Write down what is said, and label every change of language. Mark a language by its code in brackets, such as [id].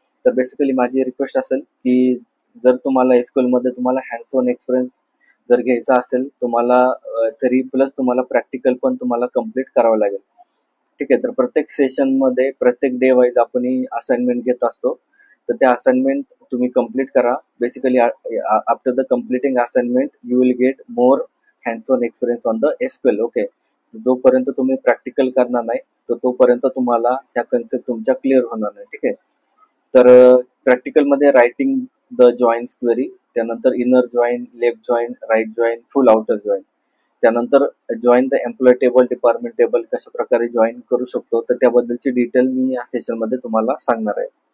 [mr] तर बेसिकली माझी रिक्वेस्ट असेल की जर तुम्हाला एसक्यूएल मध्ये तुम्हाला हँड्स ऑन एक्सपिरियन्स जर घ्यायचा असेल तुम्हाला थेरी प्लस तुम्हाला प्रॅक्टिकल पण तुम्हाला कम्प्लीट करावं लागेल. ठीक आहे. तर प्रत्येक सेशनमध्ये प्रत्येक डे वाईज आपण असाइनमेंट घेत असतो. तर त्या असाइनमेंट तुम्ही कम्प्लीट करा. [en] Basically after the completing assignment you will get more hands on experience on the SQL. Okay. [mr] जोपर्यंत तुम्ही प्रॅक्टिकल करणार नाही तर तोपर्यंत तुम्हाला ह्या कन्सेप्ट तुमच्या क्लिअर होणार नाही. ठीक आहे. तर प्रॅक्टिकलमध्ये रायटिंग द जॉईन्स क्वेरी, त्यानंतर inner join, left join, right join, फुल आउटर जॉईन, त्यानंतर join the employ table, department table कशा प्रकारे जॉईन करू शकतो तर त्याबद्दलची डिटेल मी या सेशनमध्ये तुम्हाला सांगणार आहे.